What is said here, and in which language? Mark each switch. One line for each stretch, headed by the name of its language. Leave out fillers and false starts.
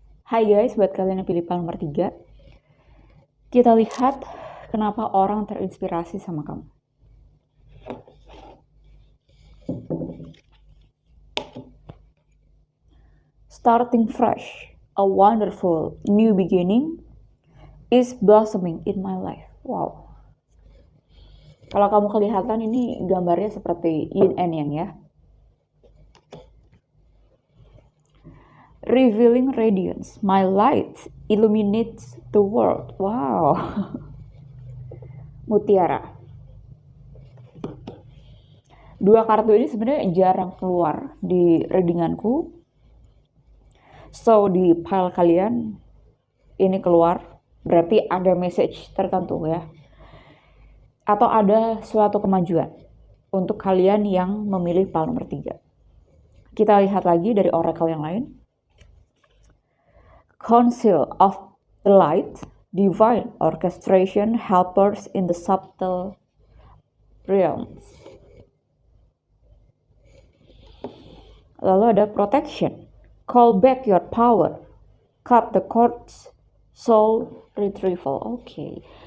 Indonesian: Hai guys, buat kalian yang pilih PAL nomor 3, kita lihat kenapa orang terinspirasi sama kamu.
English: Starting fresh, a wonderful new beginning is blossoming in my life. Wow.
Indonesian: Kalau kamu kelihatan ini gambarnya seperti yin and yang ya.
English: Revealing radiance, my light illuminates the world.
Indonesian: Wow. Mutiara. 2 kartu ini sebenarnya jarang keluar di readinganku. So di pile kalian ini keluar, berarti ada message tertentu ya. Atau ada suatu kemajuan untuk kalian yang memilih PAL nomor 3. Kita lihat lagi dari oracle yang lain.
English: Council of the Light, divine orchestration, helpers in the subtle realms.
Indonesian: Lalu ada
English: protection, call back your power, cut the cords, soul retrieval. Oke.